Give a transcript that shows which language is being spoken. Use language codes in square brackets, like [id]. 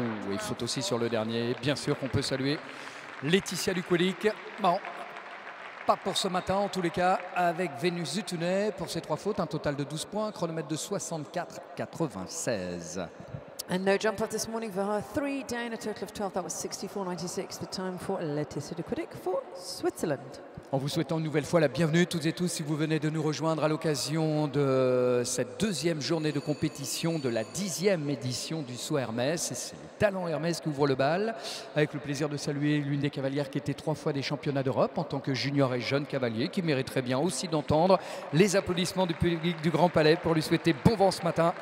[fr] Il faut aussi sur le dernier, bien sûr qu'on peut saluer Laetitia Duquedic. Bon, pas pour ce matin en tous les cas, avec Venus du Tounet pour ses 3 fautes, un total de 12 points, chronomètre de 64,96. [en] And no jump off this morning for her, 3 down, a total of 12, that was 64.96, the time for Laetitia Duquedic for Switzerland. [fr] En vous souhaitant une nouvelle fois la bienvenue toutes et tous si vous venez de nous rejoindre à l'occasion de cette 2e journée de compétition de la 10e édition du saut Hermès. Et c'est le talent Hermès qui ouvre le bal, avec le plaisir de saluer l'une des cavalières qui était 3 fois des championnats d'Europe en tant que junior et jeune cavalier, qui mériterait bien aussi d'entendre les applaudissements du public du Grand Palais pour lui souhaiter bon vent ce matin.